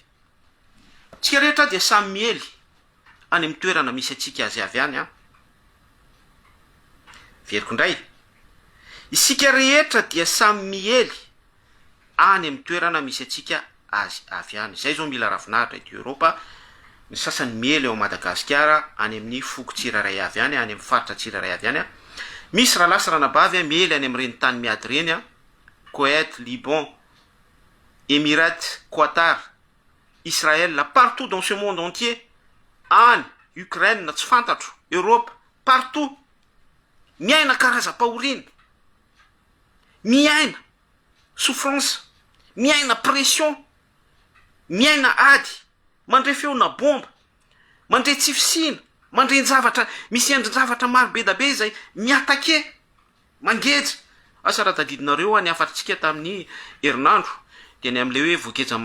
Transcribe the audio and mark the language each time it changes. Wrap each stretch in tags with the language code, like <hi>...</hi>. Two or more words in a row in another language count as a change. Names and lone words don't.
<mg>Tsika rehetra dia samy miely any amin'ny toerana misy atsika azy avy any a veriko indray isika rehetra dia samy miely any amin'ny toerana misy atsika azy avy any. Izay zao mila ravinahitra ety Europa ny sasany miely eo Madagasikara any amin'ny foko tsiraray avy any any amin'ny faritra tsiraray avy any a misy raha lasa ranabavy a miely any amin'ireny tany miady reny a Koweït, Liban, Émirats, Qatar, Israël,</mg> <fr>partout dans ce monde entier,</fr> <mg>any Ukraine tsy fantatro, Europe, partout miaina karaza-pahoriana miaina souffrance miaina pression miaina ady mandre feona bomba mandre tsifisina mandre zavatra misy endrin-javatra maro be da be zay miatake mangeja asa raha tadidinareo a ny afatritsika tamin'ny herinandro dia ny am'le hoe voageja</mg>